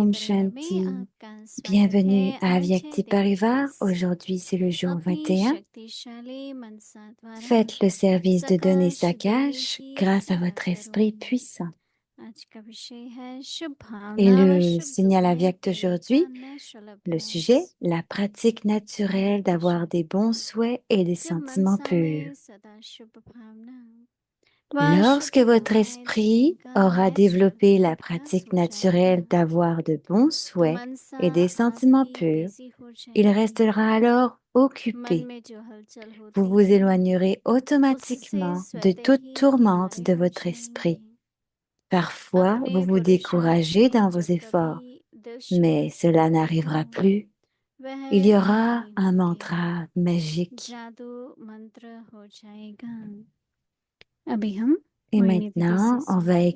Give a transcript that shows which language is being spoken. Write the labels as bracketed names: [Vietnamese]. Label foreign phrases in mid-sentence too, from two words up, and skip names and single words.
[French] Om [Hindi] परिवार में [French] Shanti. [Hindi] आपका स्वागत [French] Bienvenue [Hindi] है [French] à [Hindi] आज है [French] Avyakti [Hindi] दिन [French] Parivar. [Hindi] 21 [French] Aujourd'hui, c'est le jour [Hindi] अपनी [French] 21. [Hindi] शक्तिशाली मनसा द्वारा [French] Faites le service de donner sa [Hindi] सकाश देवी [French] cache [Hindi] की [French] grâce à [Hindi] सेवा [French] votre esprit [Hindi] करूं। [French] puissant. [Hindi] आज का विषय है शुभ [French] Et [Hindi] भावना व [French] le [Hindi] शुद्ध [French] signal [Hindi] होने [French] Avyakt [Hindi] के लिए का [French] aujourd'hui, [Hindi] नेचुरल [French] le [Hindi] अभ्यास। [French] sujet, la pratique naturelle d'avoir des bons souhaits et des [Hindi] जब [French] sentiments [Hindi] मनसा [French] purs. [Hindi] में सदा शुभ भावना व [French] Lorsque [Hindi] शुद्ध [French] votre [Hindi] भावनाएं देने [French] esprit [Hindi] का [French] aura [Hindi] नेचुरल [French] développé la [Hindi] अभ्यास [French] pratique [Hindi] हो जाएगा [French] naturelle d'avoir de bons [Hindi] तो [French] souhaits [Hindi] मनसा [French] et des sentiments [Hindi] आपकी [French] purs, [Hindi] बिजी हो [French] il [Hindi] जाएगी। [French] restera alors [Hindi] मन [French] occupé. [Hindi] में जो हलचल [French] Vous [Hindi] होती [French] vous [Hindi] है [French] éloignerez [Hindi] उससे [French] automatiquement de [Hindi] स्वतः [French] toute [Hindi] ही [French] tourmente [Hindi] किनारे [French] de [Hindi] हो [French] votre esprit. [Hindi] जाएंगे। [French] Parfois, [Hindi] अपने [French] vous vous [Hindi] पुरुषार्थ [French] découragez [Hindi] में [French] dans vos [Hindi] जब [French] efforts, [Hindi] कभी दिल [French] mais [Hindi] शिकस्त [French] cela [Hindi] हो तो [French] n'arrivera plus. [Hindi] वह [French] Il y aura [Hindi] नहीं [French] un [Hindi] होंगे। [French] mantra magique. [Hindi] जादू मंत्र हो जाएगा। अभी हम [French] Et [Hindi] मोहिनी दीदी से [French] maintenant, on va [Hindi] सुनेंगे।